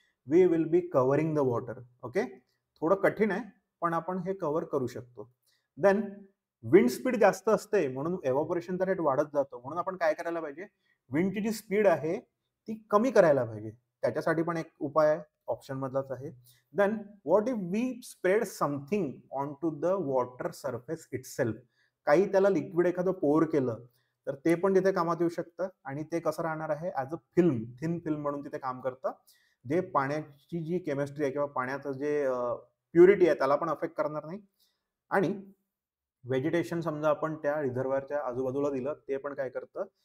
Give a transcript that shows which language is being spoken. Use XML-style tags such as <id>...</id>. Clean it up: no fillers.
<en>We will be covering the water.</en> <mr>Okay, थोडं कठीण आहे पण आपण हे कव्हर करू शकतो. देन विंड स्पीड जास्त असते म्हणून एव्हॅपोरेशनचा रेट वाढत जातो. म्हणून आपण काय करायला पाहिजे? विंडची जी स्पीड आहे ती कमी करायला पाहिजे. त्याच्यासाठी पण एक उपाय आहे, ऑप्शन मधलाच आहे.</mr> <en>Then what if we spread something on to the water surface itself?</en> <mr>काही त्याला लिक्विड एखादं पोर केलं तर ते पण तिथे कामात येऊ शकतं आणि ते कसं राहणार आहे? As a film, thin film म्हणून तिथे काम करतं. जे पाण्याची जी केमिस्ट्री आहे किंवा पाण्याचं जे प्युरिटी आहे त्याला पण अफेक्ट करणार नाही. आणि व्हेजिटेशन समजा आपण त्या रिझर्वायरच्या आजूबाजूला दिलं, ते पण काय करतं?</mr>